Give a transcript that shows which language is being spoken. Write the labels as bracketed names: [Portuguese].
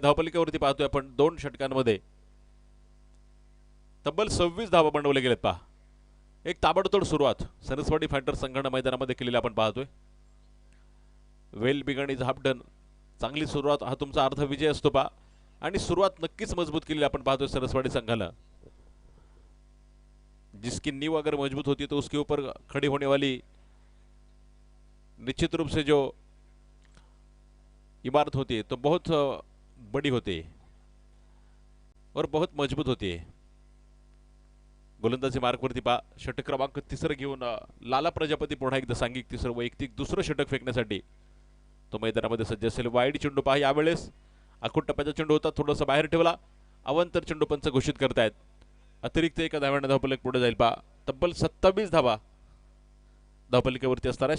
[Marathi] धावपलिकेवरती पाहतोय आपण 2 षटकांमध्ये तब्बल 26 धावा बनवले गेलेत पहा. एक ताबडतोड सुरुवात सरसवाडी फायटर संघाने मैदानामध्ये केलेली आपण पाहतोय. [English] Well begun is half done. [Marathi] चांगली सुरुवात हा तुमचा अर्ध विजय असतो पहा आणि सुरुवात नक्कीच मजबूत केलेली आपण पाहतोय सरसवाडी संघाला. [Hindi] जिसकी नींव अगर मजबूत होती तो उसके ऊपर खड़ी होने वाली निश्चित रूप से जो इमारत होती है तो बहुत बड़ी होती है और बहुत मजबूत होती है. [Marathi] गोलंदाजी मार्कवरती पहा षटक क्रमांक 3 घेऊन लाला प्रजापती पुन्हा एकदा सांघिक 3 वैयक्तिक दुसरं षटक फेकण्यासाठी तो मैदानामध्ये सज्ज असेल. वाईड चेंडू पहा. यावेळेस आखूड टप्प्याचा चेंडू होता, थोडासा बाहेर ठेवला. अवंतर चेंडू पंच घोषित करतायत. अतिरिक्त एका धाव्याने धावफलक पुढे जाईल पहा. तब्बल 27 धावा धावफलकावरती असणार आहे.